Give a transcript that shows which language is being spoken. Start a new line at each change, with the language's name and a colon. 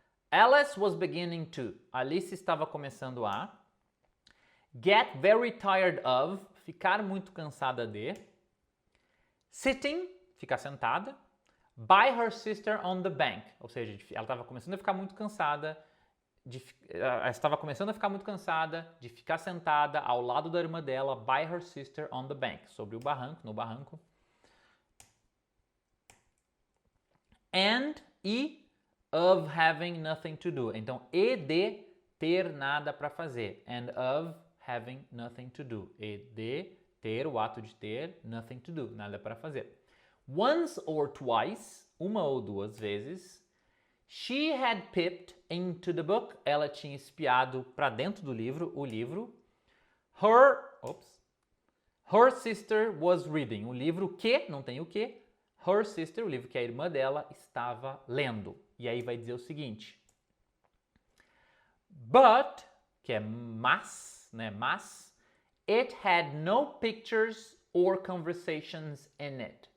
English: Alice was beginning to.
Portuguese: Alice estava começando a
English: get very tired of,
Portuguese: ficar muito cansada de,
English: sitting,
Portuguese: ficar sentada,
English: by her sister on the bank,
Portuguese: ou seja, ela estava começando a ficar muito cansada, de ficar sentada ao lado da irmã dela, by her sister on the bank, sobre o barranco, no barranco.
English: And of having nothing to do.
Portuguese: Então, e de ter nada para fazer.
English: And of having nothing to do.
Portuguese: E de ter, o ato de ter,
English: nothing to do,
Portuguese: nada para fazer.
English: Once or twice,
Portuguese: uma ou duas vezes,
English: she had peeped into the book.
Portuguese: Ela tinha espiado para dentro do livro, o livro.
English: Her sister was reading.
Portuguese: O livro que, não tem o que.
English: Her sister,
Portuguese: o livro que a irmã dela estava lendo. E aí vai dizer o seguinte.
English: But,
Portuguese: que é mas, né? Mas,
English: it had no pictures or conversations in it.